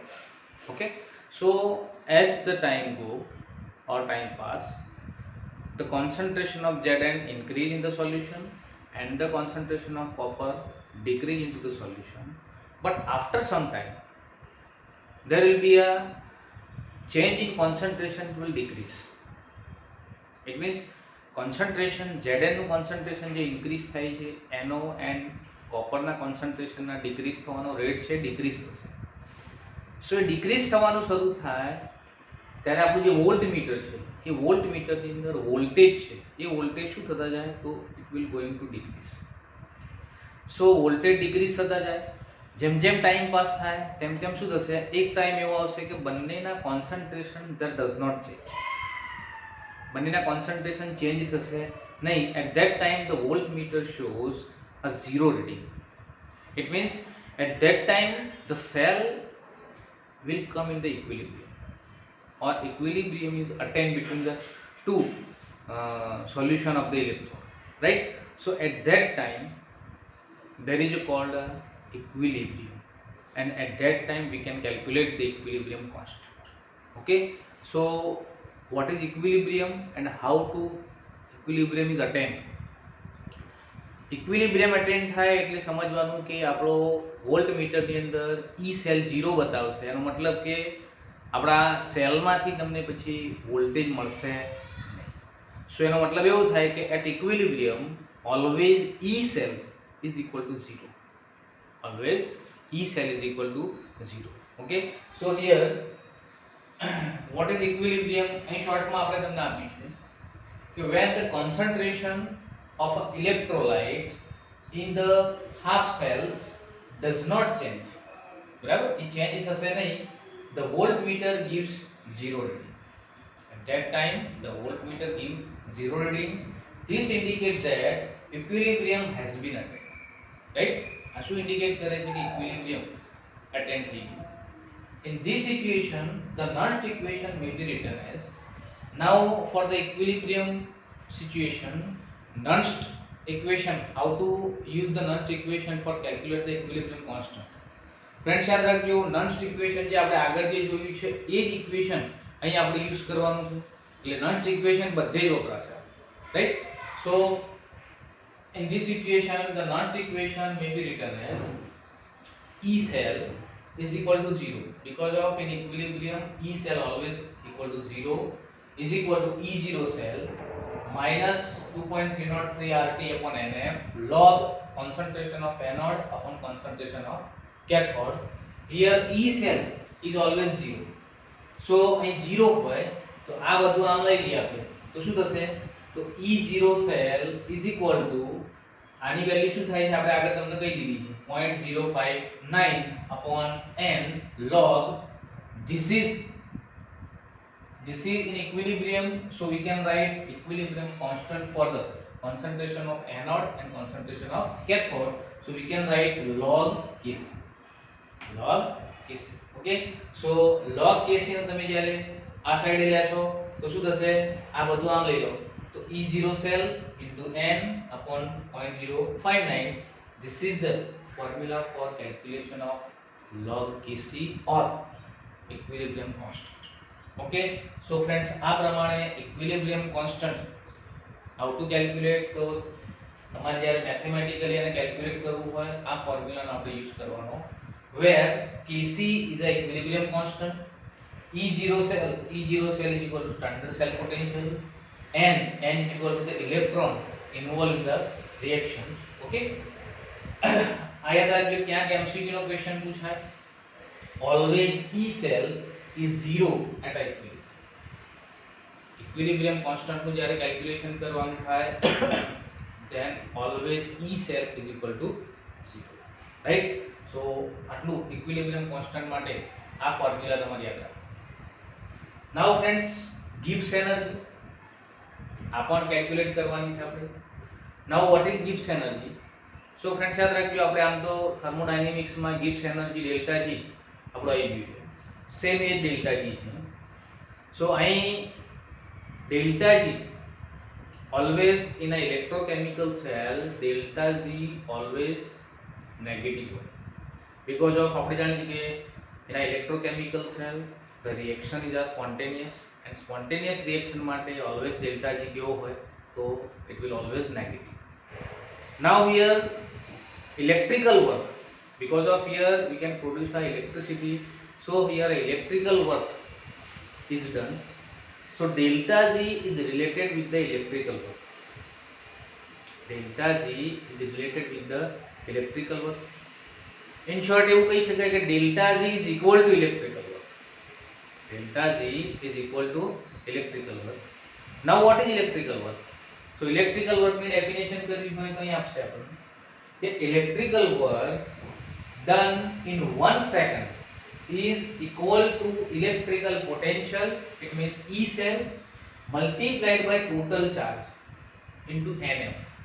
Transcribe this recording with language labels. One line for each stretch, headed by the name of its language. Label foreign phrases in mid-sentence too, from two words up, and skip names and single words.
English: Okay, so as the time go or time pass, the concentration of Zn increase in the solution and the concentration of copper decrease into the solution. But after some time there will be a change in concentration, it will decrease. It means concentration Zn
Gujarati: નું concentration જે increase થાય છે એનો and copperના concentration ના decrease થવાનો rate છે decrease થશે. So એ decrease થવાનું શરૂ થાય ત્યારે આપણું જે વોલ્ટ મીટર છે એ વોલ્ટ મીટરની અંદર વોલ્ટેજ છે એ વોલ્ટેજ શું થતા જાય તો
English: it will going to decrease.
Gujarati: સો વોલ્ટેજ ડિક્રીઝ થતા જાય, જેમ જેમ ટાઈમ પાસ થાય તેમ તેમ શું થશે, એક ટાઈમ એવો આવશે કે બંનેના કોન્સન્ટ્રેશન
English: that does not change,
Gujarati: બંનેના કોન્સન્ટ્રેશન ચેન્જ થશે નહીં.
English: at that time the volt meter shows a zero reading. it means at that time the cell will come in the equilibrium or equilibrium is attained between the two solution of the electron, right. So at that time there is called equilibrium, and at that time we can calculate the equilibrium constant. Okay, so what is equilibrium and how to equilibrium is attained?
Gujarati: ઇક્વિલિબ્રિયમ અટેન્ડ થાય એટલે સમજવાનું કે આપણો વોલ્ટ મીટરની અંદર ઈ સેલ 0 બતાવશે. એનો મતલબ કે આપણા સેલમાંથી તમને પછી વોલ્ટેજ મળશે નહીં. સો એનો મતલબ એવો થાય કે
English: at equilibrium always E cell is equal to 0. always E cell is equal to 0. okay, so here what is equilibrium
Gujarati: અહીં શોર્ટમાં આપણે તમને આપીશું કે
English: when the concentration of electrolyte in the half cells does not change,
Gujarati: બરાબર, એ ચેન્જ થશે નહીં.
English: The voltmeter gives zero reading. At that time the voltmeter gives zero reading. This indicates that equilibrium has been attained, right.
Gujarati: આ શું ઇન્ડિકેટ કરે છે કે
English: equilibrium attain
Gujarati: થઈ ગયું.
English: In this equation the Nernst equation may be written as, now for the equilibrium situation, Nernst equation, how to use the Nernst equation for calculate the equilibrium constant.
Gujarati: ફ્રેન્ડ્સ, યાદ રાખજો, Nernst equation જે આપણે આગળ જે જોયું છે એ જ ઇક્વેશન અહીં આપણે યુઝ કરવાનું છે. એટલે Nernst equation બધે જ વપરાશે, રાઈટ.
English: સો in this situation the Nernst equation may be written as E cell is equal to 0 because of in equilibrium E cell always equal to 0 is equal to E0 cell minus 2.303 RT upon NF log concentration of anode upon concentration of cathode. Here E cell is always 0. So
Gujarati: અહીં 0 હોય તો આ બધું આમ લઈ લઈએ આપણે તો શું થશે, તો
English: E0 cell is equal to
Gujarati: આની વેલ્યુ શું થાય છે આપણે આગળ તમને કહી દીધી છે
English: 0.059 upon n log. This is in equilibrium, so we can write equilibrium constant for the concentration of anode and concentration of cathode. So we can write log Kc. log Kc. Okay, so log Kc
Gujarati: નો તમે જ્યારે આ સાઈડે લેશો તો શું થશે? આ બધું આમ લઈ લો તો
English: E0 cell into n upon 0.059. This is the formula for calculation of log Kc or equilibrium constant. Okay, so friends,
Gujarati: આ પ્રમાણે
English: equilibrium constant how to calculate,
Gujarati: તો તમારે જ્યારે મેથેમેટિકલી એને કેલ્ક્યુલેટ કરવું હોય આ ફોર્મ્યુલાનો આપણે યુઝ કરવાનો,
English: where Kc is a equilibrium constant, E0 cell is equal to standard cell potential, and n is equal to the electron involved in the reaction.
Gujarati: Okay, આ યાદ રાખજો ક્યાંક MCQ નો ક્વેશ્ચન પૂછાય,
English: always E cell is 0 at equilibrium. Equilibrium constant
Gujarati: નું જ્યારે કેલ્ક્યુલેશન કરવાનું થાય
English: then always E cell is equal to 0, right?
Gujarati: So આટલું
English: equilibrium constant
Gujarati: માટે આ ફોર્મ્યુલા તમારે યાદ રાખો.
English: Now friends, Gibbs energy
Gujarati: આ પણ કેલ્ક્યુલેટ કરવાની છે આપણે.
English: Now what is Gibbs energy? So friends,
Gujarati: યાદ રાખજો આપણે આમ તો થર્મોડાયનેમિક્સ માં
English: Gibbs energy
Gujarati: ડેલ્ટા G આપણો આવી ગયું છે, સેમ એ ડેલ્ટા G છે.
English: So અહીં delta G always in an electrochemical cell, delta G always negative હોય, because of
Gujarati: આપણે જાણીએ કે
English: in an electrochemical cell the reaction is a spontaneous, and spontaneous reaction માટે always delta G
Gujarati: કેવો હોય, તો
English: it will always negative. Now here electrical work, because of here we can produce the electricity, so here electrical work is done. So delta G is related with the electrical work. Delta G is related with the electrical work. In short,
Gujarati: એવું કહી શકાય કે
English: delta G is equal to electrical work. Delta G is equal to electrical work. Now what is electrical work? So electrical work
Gujarati: ની definition કરવી હોય તો અહીં આપશે આપણને કે
English: electrical work done in 1 second is equal to electrical potential, it means E cell, multiplied by total charge into NF.